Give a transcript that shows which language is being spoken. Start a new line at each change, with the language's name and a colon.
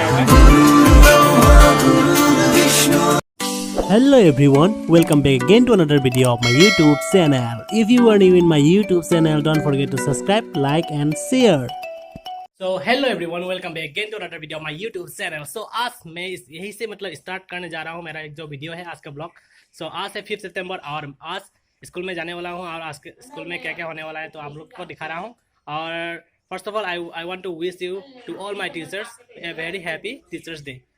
Sanskrit: गुरुर्ब्रह्मा गुरुर्विष्णु।
English: Hello everyone, welcome back again to another video of my YouTube channel. If you are new in my YouTube channel, don't forget to subscribe, like and share. So hello everyone, welcome back again to another video of my YouTube channel.
Hindi: So आज मैं यही से मतलब start करने जा रहा हूँ मेरा एक जो वीडियो है आज का ब्लॉग. So आज है 5 सितंबर और आज स्कूल में जाने वाला हूँ और आज के स्कूल में क्या क्या होने वाला है तो आप लोग को दिखा रहा हूँ.
English: और first of all I want to wish you to all my teachers a very happy teachers day.